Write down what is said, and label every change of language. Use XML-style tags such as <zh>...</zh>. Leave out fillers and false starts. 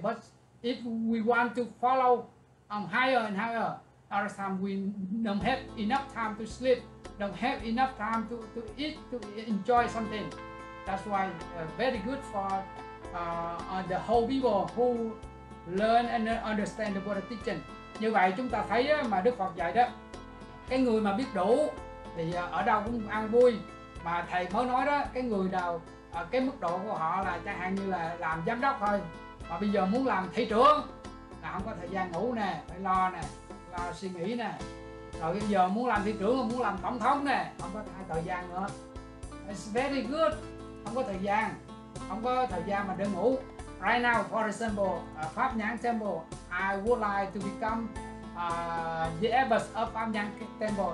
<en>But if we want to follow higher and higher, other time we don't have enough time to sleep, don't have enough time to eat, to enjoy something. That's why very good for the whole people who learn and understand the Buddha teaching.</en> <vi>Như vậy chúng ta thấy mà Đức Phật dạy đó, cái người mà biết đủ thì ở đâu cũng ăn vui. Mà thầy mới nói đó, cái người nào cái mức độ của họ là chẳng hạn như là làm giám đốc thôi, mà bây giờ muốn làm thị trưởng là không có thời gian ngủ nè, phải lo nè, lo suy nghĩ nè. Rồi bây giờ muốn làm thị trưởng, muốn làm tổng thống nè, không có thời gian nữa.</vi> <en>It's very good.</en> <vi>Không có thời gian mà để ngủ.</vi> <en>Right now, for example, Pháp Nhãn Temple, I would like to become the abbot of Pháp Nhãn Temple.</en>